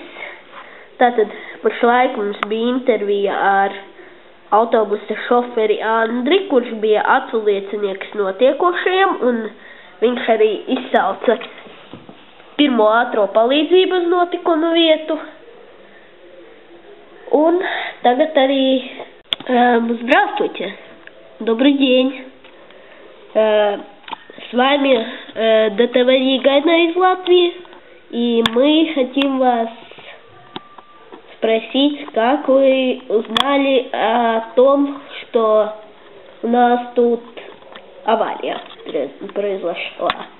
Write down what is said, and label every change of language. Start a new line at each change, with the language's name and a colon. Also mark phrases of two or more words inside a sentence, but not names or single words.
Latvian: Tātad, pašlaik mums bija intervija ar autobusa šoferi Andri, kurš bija aculiecinieks notiekošajam, un viņš arī izsauca pirmo ātro palīdzību uz notikumu vietu. Un tagad arī
Russian: здравствуйте, добрый день. С вами ДТВ Егайна из Латвии, и мы хотим вас спросить, как вы узнали о том, что у нас тут авария произошла.